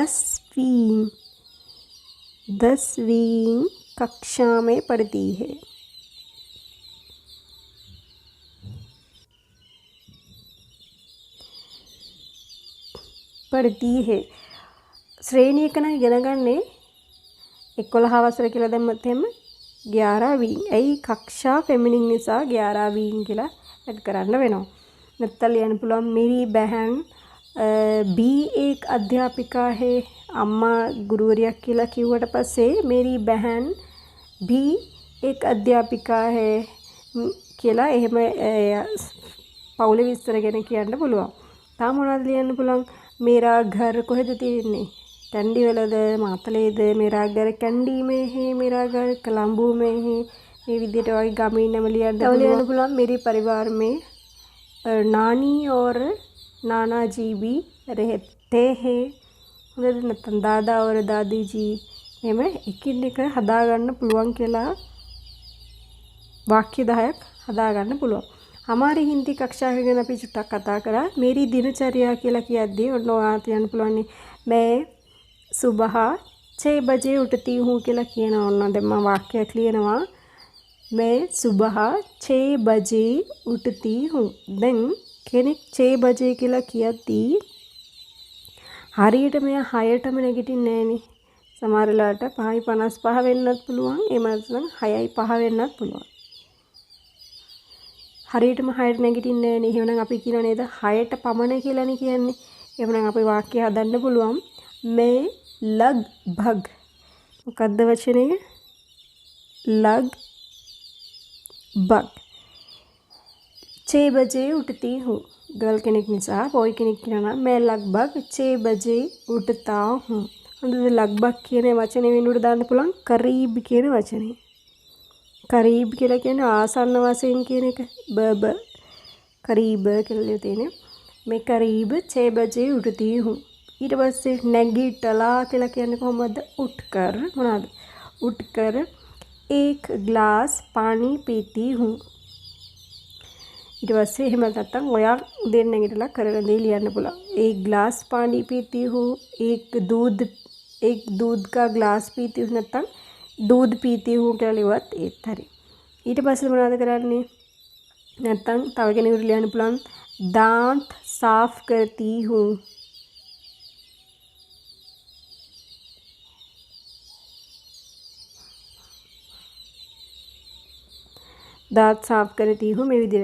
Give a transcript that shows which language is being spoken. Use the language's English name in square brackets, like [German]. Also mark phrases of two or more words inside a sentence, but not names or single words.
[Hindi] 10वीं कक्षा में पढ़ती है. पढ़ती है. [Sinhala] श्रेणी එක නම් ඉගෙන ගන්නේ 11 වසර කියලා දැම්මත් එහෙම 11वीं. ඇයි කක්ෂා ෆෙමිනින් නිසා 11वीं කියලා ඇඩ් කරන්න වෙනවා. නැත්නම් ලියන්න පුළුවන් [Hindi] मेरी बहन भी एक अध्यापिका है. [Sinhala] අම්මා ගුරුවරිය කියලා කිව්වට පස්සේ [Hindi] मेरी बहन भी एक अध्यापिका है [Sinhala] කියලා එහෙම පවුලේ විස්තර ගැන කියන්න පුළුවන්. තාම මොනවද ලියන්න පුළුවන්? [Hindi] मेरा घर [Sinhala] කොහෙද තියෙන්නේ? कैंडी වලද මාතලේද? [Hindi] मेरा घर कैंडी में है, मेरा घर कलम्बू में है. [Sinhala] මේ විදිහට වගේ ගමේ නම ලියන්න පුළුවන්. [Hindi] मेरे परिवार में नानी और नाना जी भी रहते हैं. [Sinhala] හොඳද? නැත්නම් [Hindi] दादा और दादी जी [Sinhala] එහෙම එකින් එක හදාගන්න පුළුවන් කියලා वाक्य 10ක් හදාගන්න පුළුවන්. [Hindi] हमारी हिंदी कक्षा [Sinhala] ගැන අපි චුට්ටක් කතා කරා. [Hindi] मेरी दिनचर्या [Sinhala] කියලා කියද්දී ඔන්න ඔයාලට කියන්න පුළුවන් [Hindi] मैं सुबह 6 बजे उठती हूँ [Sinhala] කියලා කියනවා. ඔන්න දැන් මම වාක්‍යයක් ලියනවා. [Hindi] मैं सुबह 6 बजे उठती हूँ. [Sinhala] දැන් කෙනෙක් 6 बजे කියලා කියද්දී හරියට මෙයා 6ටම නැගිටින්නේ නැහනේ. සමහර වෙලාවට 5:55 වෙන්නත් පුළුවන්. එහෙම නැත්නම් 6:05 වෙන්නත් පුළුවන්. හරියටම 6ට නැගිටින්නේ නැහැ නේ. එහෙනම් අපි කියනවා නේද 6ට පමණ කියලානේ කියන්නේ. එහෙනම් අපි වාක්‍ය හදන්න පුළුවන්. [Hindi] मैं लगभग [Sinhala] මොකද්ද වචනය? [Hindi] लगभग 6 बजे उठती हूँ. [Sinhala] गर्ल කෙනෙක් නිසා boy කෙනෙක් කියනවා [Hindi] मैं लगभग 6 बजे उठता हूँ. [Sinhala] හොඳද? लगभग කියන වචනේ වෙනුවට දාන්න පුළුවන් करीब කියන වචනේ. करीब කියලා කියන්නේ ආසන්න වශයෙන් කියන එක. ब करीब කියලා තියෙන්නේ. [Hindi] मैं करीब 6 बजे उठती हूँ. [Sinhala] ඊට පස්සේ නැගිටලා කියලා කියන්නේ කොහොමද? उठकर මොනවාද? [Hindi] उठकर एक गिलास पानी पीती हूँ. [Sinhala] ඊට පස්සේ එහෙම නැත්නම් ඔයා උදේ නැගිටලා කරන දේ ලියන්න පුළුවන්. [Hindi] एक गिलास पानी पीती हूँ. एक दूध का गिलास पीती हूँ. [Sinhala] නැත්නම් [Hindi] दूध पीती हूँ [Sinhala] කියලා ලියුවත් ඒත් හරි. ඊට පස්සේ මොනවද කරන්නේ? නැත්නම් තව කෙනෙකුට ලියන්න පුළුවන් [Hindi] दांत साफ करती हूँ. दांत साफ करती हूँ [Sinhala] මේ විදිහට.